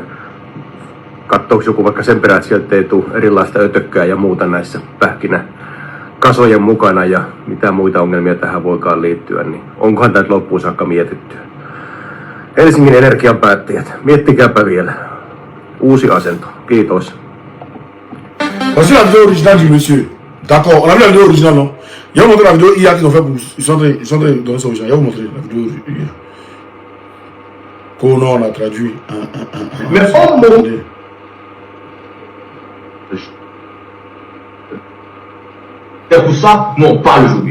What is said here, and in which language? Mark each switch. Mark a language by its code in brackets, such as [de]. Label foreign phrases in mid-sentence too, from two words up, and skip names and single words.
[fi] Katsoako joku vaikka sen perään, että sieltä ei tule erilaista ötökkää ja muuta näissä pähkinäkasojen mukana ja mitä muita ongelmia tähän voikaan liittyä, niin onkohan tämä loppuun saakka mietitty? Helsingin Energian päättäjät, miettikääpä vielä. Uusi asento. Kiitos. [fr] Voici la vidéo originale du monsieur. D'accord, on a vu la vidéo originale, non? Il y a montré la vidéo hier qu'ils ont fait pour. Ils sont en train de donner ça aux gens. Il y a montré la vidéo hier. Comment on a traduit Mais oh mon. C'est pour ça qu'on parle aujourd'hui.